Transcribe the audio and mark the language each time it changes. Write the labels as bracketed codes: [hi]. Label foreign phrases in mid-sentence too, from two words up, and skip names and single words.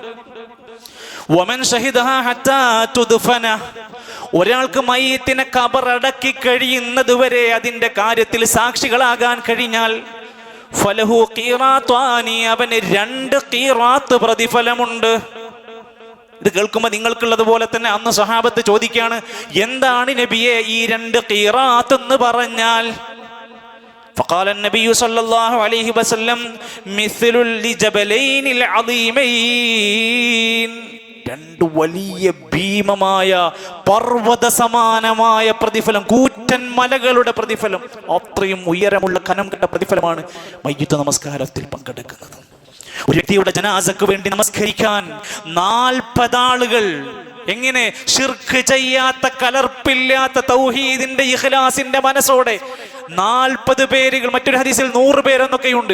[ar] ومن شهدها حتى تدفن, [ml] ഒരാൾക്ക് മയ്യിത്തിനെ ഖബറടക്കി കഴിയുന്നത് വരെ അതിന്റെ കാര്യത്തിൽ സാക്ഷികളാകാൻ കഴിഞ്ഞാൽ [ar] فله قيراطان, [ml] അവന് 2 ഖീറാത്ത് പ്രതിഫലമുണ്ട്. ഇത് കേൾക്കുമ്പോൾ നിങ്ങൾക്കുള്ളത് പോലെ തന്നെ അന്ന് സ്വഹാബത്ത് ചോദിക്കുകയാണ്, എന്താണ് നബിയെ ഈ 2 ഖീറാത്ത് എന്ന് പറഞ്ഞാൽ? [ar] فقال النبي صلى الله عليه وسلم مثل الجبلين العظيمين, [ml] രണ്ട് വലിയ ഭീമമായ പർവ്വത സമാനമായ പ്രതിഫലം, കൂറ്റൻ മലകളുടെ പ്രതിഫലം, അത്രയും ഉയരമുള്ള കനം കെട്ട പ്രതിഫലമാണ് മയ്യിത്ത് നമസ്കാരത്തിൽ പങ്കെടുക്കുന്നത്. ഒരു വ്യക്തിയുടെ ജനാസക്ക് വേണ്ടി നമസ്കരിക്കാൻ 40 ആളുകൾ, എങ്ങനെ ശിർക്ക് ചെയ്യാത്ത, കലർപ്പില്ലാത്ത തൗഹീദിന്റെ ഇഖ്ലാസിന്റെ മനസ്സോടെ 40 പേരുകൾ, മറ്റൊരു ഹദീസിൽ 100 പേരെന്നൊക്കെയുണ്ട്.